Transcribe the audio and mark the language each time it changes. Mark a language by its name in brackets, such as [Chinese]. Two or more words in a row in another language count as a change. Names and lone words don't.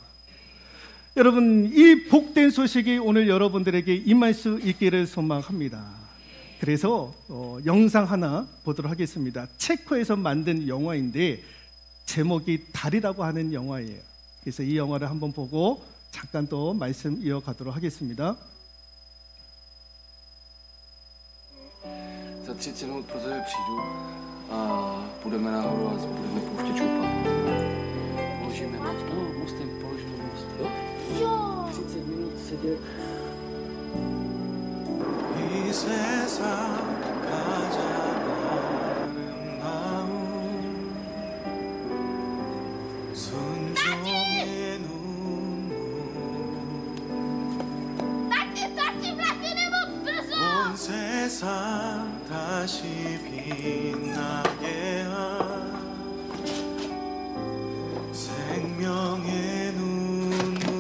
[Korean] 여러분, 이 복된 소식이 오늘 여러분들에게 임할 수 있기를 소망합니다. 그래서 영상 하나 보도록 하겠습니다. 체코에서 만든 영화인데 제목이 달이라고 하는 영화예요. 그래서 이 영화를 한번 보고 잠깐 또 말씀 이어가도록 하겠습니다. [Czech] Za 30 minut po tebe přijdu a půjdeme nahoru a budeme pouštět šupa. Položíme most. No, mostem položíme most. Jo? 30 minut sedět. [Korean] 이 세상 가장 아름다운 순종의 눈물 온 세상 다시 빛나게 한 생명의 눈물